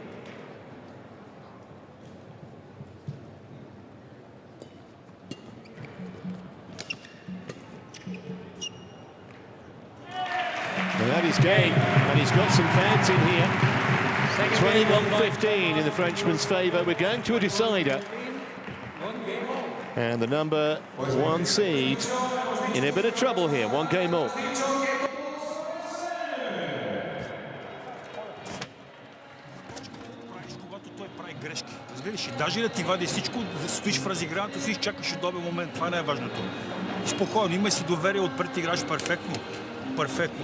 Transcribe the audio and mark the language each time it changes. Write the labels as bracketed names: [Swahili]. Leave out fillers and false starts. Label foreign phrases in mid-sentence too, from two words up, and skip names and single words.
[English] Well, that is game, and he's got some fans in here. 21-15 in the Frenchman's favour. We're going to a decider. And the number 1 seed in a bit of trouble here. 1 game all. [Bulgarian] Когато той прави грешки. Разбираш, даже да ти вади всичко, да стоиш в разиграването си и чакаш удобен момент. Това е най-важното. Спокойно, има си доверие, отпред играеш перфектно. Перфектно.